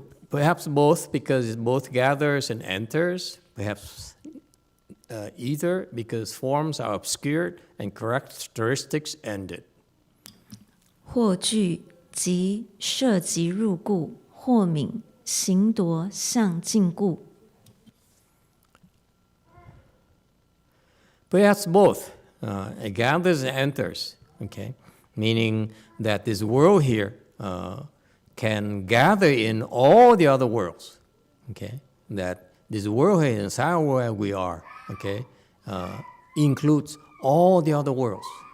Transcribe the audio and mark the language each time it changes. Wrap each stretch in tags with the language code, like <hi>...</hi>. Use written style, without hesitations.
<en>Perhaps both, because it both gathers and enters. Perhaps either because forms are obscured and characteristics ended.</en> <zh>或具即摄即入故，或泯行夺相尽故。</zh> <en>Perhaps both. It gathers and enters, okay? Meaning that this world here can gather in all the other worlds, okay? That this world here, in Sao world we are, okay, includes all the other worlds.</en>